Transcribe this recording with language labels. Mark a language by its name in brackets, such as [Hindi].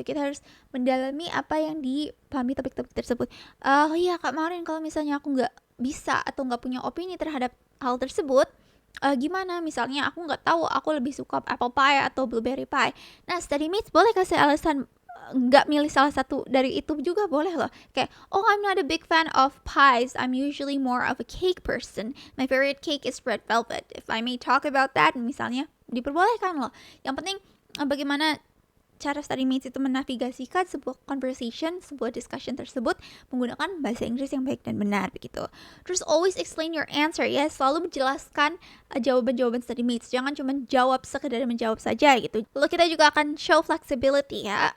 [Indonesian] Kita harus mendalami apa yang dipahami topik-topik tersebut. Oh iya Kak Marin, kalau misalnya aku nggak bisa atau nggak punya opini terhadap hal tersebut, gimana? Misalnya aku nggak tahu, aku lebih suka apple pie atau blueberry pie. Nah, study mates boleh kasih alasan nggak milih salah satu dari itu juga boleh loh. [English] Kayak, oh I'm not a big fan of pies. I'm usually more of a cake person. My favorite cake is red velvet. If I may talk about that, [Indonesian] misalnya diperbolehkan loh. Yang penting bagaimana cara study mates itu menavigasikan sebuah conversation, sebuah discussion tersebut menggunakan bahasa Inggris yang baik dan benar begitu. Terus [English] always explain your answer [Indonesian] ya, selalu menjelaskan jawaban-jawaban study mates. Jangan cuma jawab sekedar menjawab saja gitu. Lalu kita juga akan [English] show flexibility [Indonesian] ya.